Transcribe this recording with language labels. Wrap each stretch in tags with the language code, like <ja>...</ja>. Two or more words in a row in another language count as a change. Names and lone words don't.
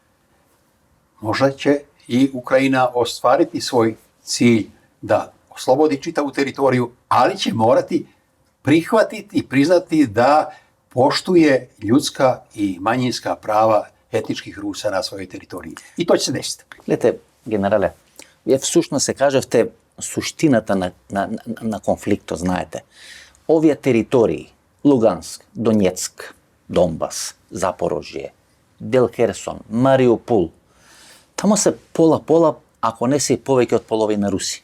<sr>možda će i Ukrajina ostvariti svoj cilj da oslobodi čitavu teritoriju, ali će morati prihvatiti i priznati da poštuje ljudska i manjinska prava etničkih Rusa na svojoj teritoriji. I to će se desiti.</sr> <mk>Гледайте, генерале, вие всушност се кажавте суштината на конфликтот, знаете. Овие територии, Луганск, Донецк, Донбас, Запорожје, Дел Херсон, Мариупол, тамо се пола, ако не се и повеќе од половина руси.</mk>